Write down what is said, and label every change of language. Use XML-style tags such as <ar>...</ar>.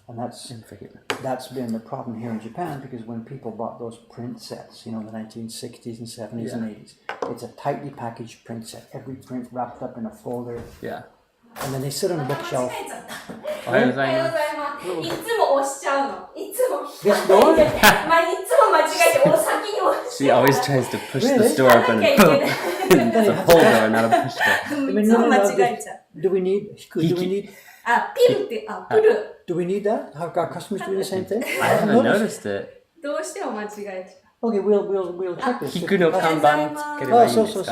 <en>And that's been the problem here in Japan, because when people bought those print sets, in the 1960s and 70s and 80s, it's a tightly packaged print set. Every print wrapped up in a folder. Yeah. And then they sit on a bookshelf.</en> <ja>おはようございます。いつも押しちゃうの。いつも。</ja> <en>This door?</en> <ja>いつも間違えて、先に押し</ja> <en>She always tries to push the store open. It's a pull door, not a push door.</en> <ja>いつも間違えちゃう。</ja> <en>Do we need?</en> <ja>Ah, ピルって、プル。</ja> <en>Do we need that? Our customers doing the same thing? I haven't noticed it.</en> <ja>どうしても間違えちゃ</ja> <en>Okay, well check this.</en> <ja>菊の看板つければいいんですか？</ja>